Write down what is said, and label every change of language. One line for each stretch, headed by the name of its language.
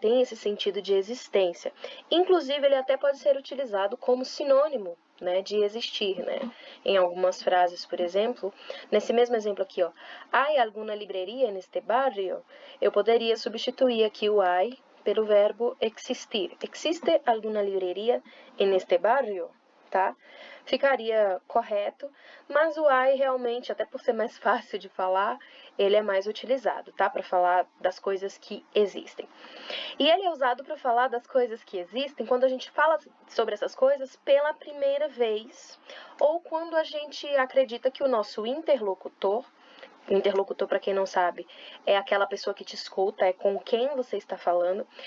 Portuguese: Tem esse sentido de existência. Inclusive, ele até pode ser utilizado como sinônimo, né, de existir, né? Em algumas frases, por exemplo, nesse mesmo exemplo aqui, ó,
Spanish: ¿hay alguna librería neste barrio?
Portuguese: Eu poderia substituir aqui o hay pelo verbo existir.
Spanish: ¿Existe alguna librería en este barrio?
Portuguese: Tá? Ficaria correto, mas o ai realmente, até por ser mais fácil de falar, ele é mais utilizado, tá? Para falar das coisas que existem. E ele é usado para falar das coisas que existem quando a gente fala sobre essas coisas pela primeira vez, ou quando a gente acredita que o nosso interlocutor, para quem não sabe, é aquela pessoa que te escuta, é com quem você está falando.